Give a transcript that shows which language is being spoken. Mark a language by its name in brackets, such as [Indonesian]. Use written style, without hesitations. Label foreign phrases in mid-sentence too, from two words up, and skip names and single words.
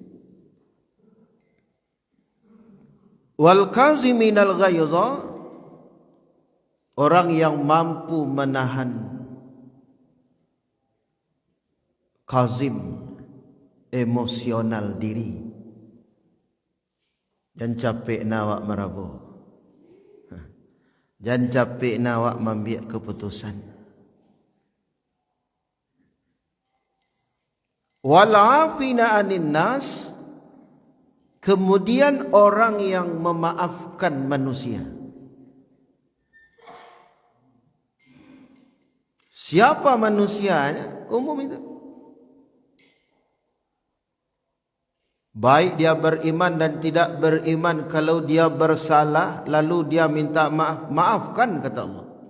[Arabic] والكاظمين الغيظ, [Indonesian] orang yang mampu menahan kazim, emosional diri. Jangan capek nawak merabu, jangan capek nawak membiak keputusan. [Arabic] والعافين عن الناس, [Indonesian] kemudian orang yang memaafkan manusia. Siapa manusianya? Umum itu. Baik dia beriman dan tidak beriman, kalau dia bersalah lalu dia minta maaf, maafkan, kata Allah.